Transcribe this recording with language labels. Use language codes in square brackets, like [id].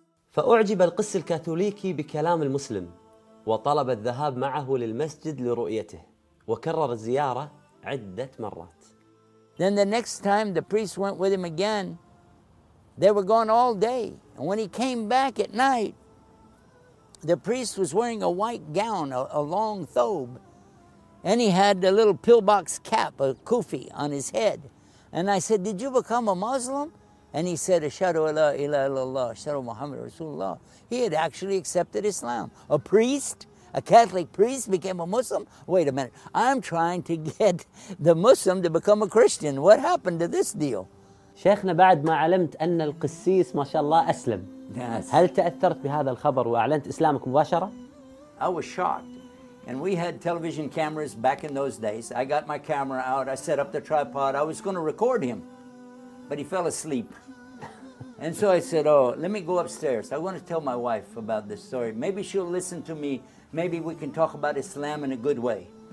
[ar] فأعجب القس الكاثوليكي بكلام المسلم وطلب الذهاب معه للمسجد لرؤيته وكرر الزيارة عدة مرات. [en] Then the next time the priest went with him again, they were gone all day. And when he came back at night, the priest was wearing a white gown, a long thobe, and he had a little pillbox cap, a kufi, on his head. And I said, did you become a Muslim? And he said, [ar] Ashhadu an la ilaha illallah, Ashhadu Muhammad Rasulullah. [en] He had actually accepted Islam. A priest, a Catholic priest, became a Muslim? Wait a minute, I'm trying to get the Muslim to become a Christian. What happened to this deal? [ar] شيخنا بعد ما علمت أن القسيس ما شاء الله أسلم [en] yes. [ar] هل تأثرت بهذا الخبر وأعلنت إسلامك مباشرة؟ [en] I was shocked. And we had television cameras back in those days. I got my camera out. I set up the tripod. I was going to record him. But he fell asleep. And so I said, oh, let me go upstairs. I want to tell my wife about this story. Maybe she'll listen to me. Maybe we can talk about Islam in a good way.